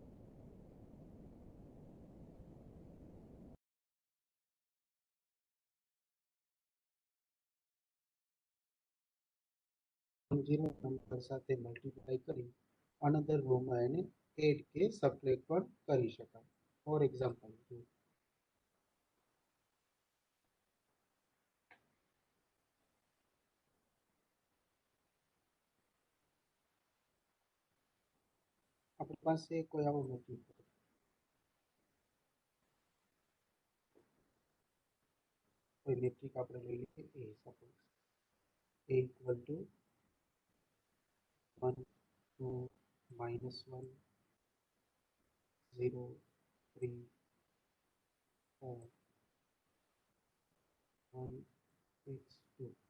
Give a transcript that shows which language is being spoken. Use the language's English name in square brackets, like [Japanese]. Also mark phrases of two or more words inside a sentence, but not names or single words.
[English] non-zero number [Gujarati] સાથે મલ્ટીપ્લાય કરી [English] another row [Gujarati] માં એને એડ કે સબટ્રેક્ટ પણ કરી શકાય. [English] for example, [Gujarati] આપણી પાસે કોઈ આવો મેટ્રિક્સ કોઈ મેટ્રિક આપણે લઈ લઈએ એ સપોઝ [English] a equal to 1 2 minus 1 0 3 4 1 6 2.